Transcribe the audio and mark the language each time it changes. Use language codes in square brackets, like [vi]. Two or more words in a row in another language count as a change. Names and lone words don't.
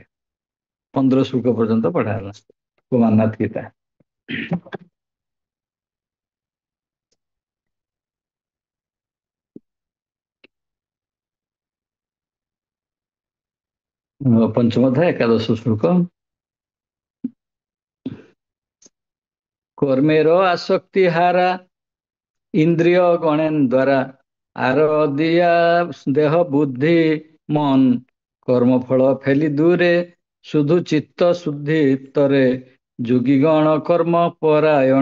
[or] 15 ଶ୍ଲୋକ ପର୍ଯ୍ୟନ୍ତ ପଢା ହେଲା କୁମାରନାଥ ଗୀତା। ପଞ୍ଚମ ଅଧ୍ୟାୟ 11 ଶ୍ଲୋକ। [bn] কর্মের আসক্তি হারা ইন্দ্রিয় গণেন দ্বারা আর দিয়া দেহ বুদ্ধি মন কর্মফল ফেলি দূরে শুধু চিত্ত শুদ্ধি তরে যোগীগণ কর্ম পরায়ণ।